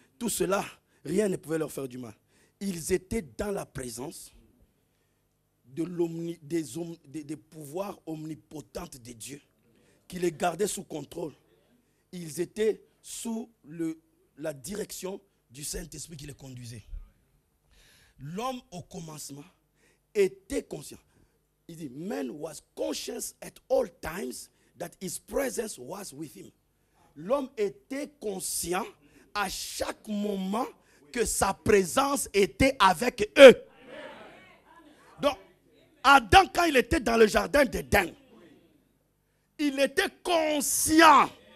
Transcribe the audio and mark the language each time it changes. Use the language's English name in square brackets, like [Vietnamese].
[French] Tout cela, rien ne pouvait leur faire du mal. Ils étaient dans la présence des pouvoirs omnipotents de Dieu qui les gardaient sous contrôle. Ils étaient sous la direction du Saint-Esprit qui les conduisait. L'homme au commencement était conscient. Il dit, [English] man was conscious at all times that his presence was with him. [French] L'homme était conscient à chaque moment que sa présence était avec eux. Donc, Adam, quand il était dans le jardin d'Éden, il était conscient.